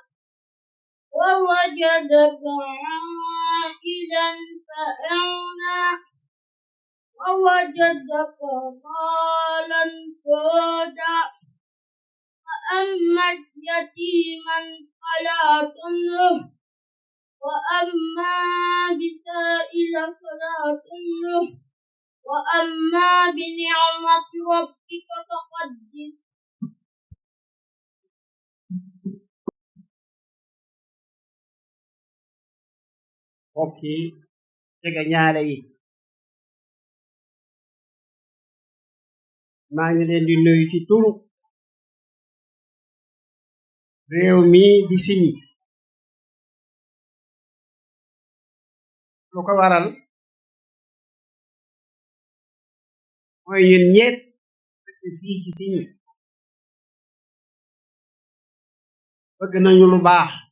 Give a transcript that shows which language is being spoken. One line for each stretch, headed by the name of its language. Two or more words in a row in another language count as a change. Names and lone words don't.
Arabic: ووجدك عائلا فأغنى ووجدك ضالا فهدى فأما يتيما فلا تنهر وأما بسائل فلا تنهر وأما بنعمة ربك فحدث
Wolof: mbokk yi jege ñaale yi maa ngi leen di nuyu ci turu réew mi di Signe lu ko waral mooy ñun ñépp fii ci Signe bëgg nañu lu baax